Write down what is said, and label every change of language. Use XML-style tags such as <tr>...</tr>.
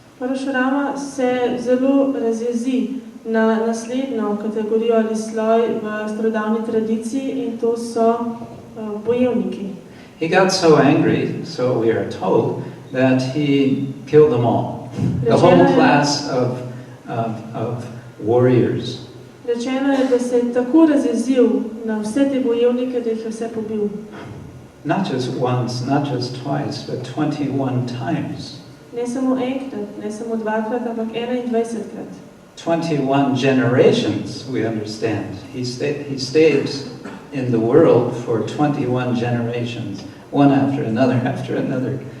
<sl>Parashurama se zelo razjezi na naslednjo kategorijo ali sloj v starodavni tradiciji in to so bojevniki.</sl> <en>He got so angry, so we are told, that he killed them all. The whole class of warriors.</en> <sl>Rečeno je, da se je tako razjezil na vse te bojevnike, da jih je vse pobil.</sl> <en>Not just once, not just twice, but 21 times.</en> <sl>Ne samo enkrat, ne samo dvakrat, ampak 21krat.</sl> <en>21 generations, we understand. He stayed in the world for 21 generations, one after another, after another.</en>